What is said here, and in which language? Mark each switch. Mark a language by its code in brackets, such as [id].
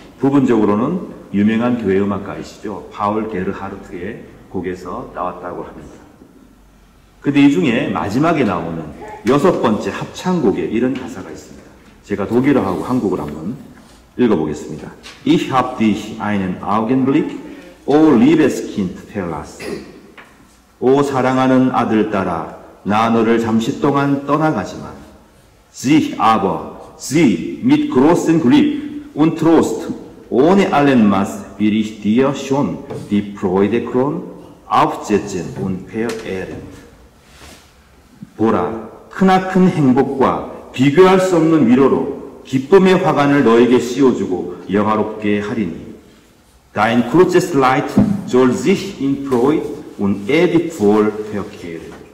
[ko] 부분적으로는 유명한 교회 음악가이시죠. 파울 게르하르트의 곡에서 나왔다고 합니다. 근데 이 중에 마지막에 나오는 6번째 합창곡에 이런 가사가 있습니다. 제가 독일어하고 한국어를 한번 읽어보겠습니다. [de] Ich hab dich einen Augenblick, O Liebeskind, verlassen. [ko] 오 사랑하는 아들 딸아, 나 너를 잠시 동안 떠나가지만, [de] Sie aber, sie mit großem Glück und Trost, ohne allen Maß will ich dir schon die Freudekron aufsetzen und verehren. [ko] 보라, 크나큰 행복과 비교할 수 없는 위로로 기쁨의 화관을 너에게 씌워주고 영화롭게 하리니, [de] Dein kurzes Leid soll sich in Freude und ewig wohl verkehren.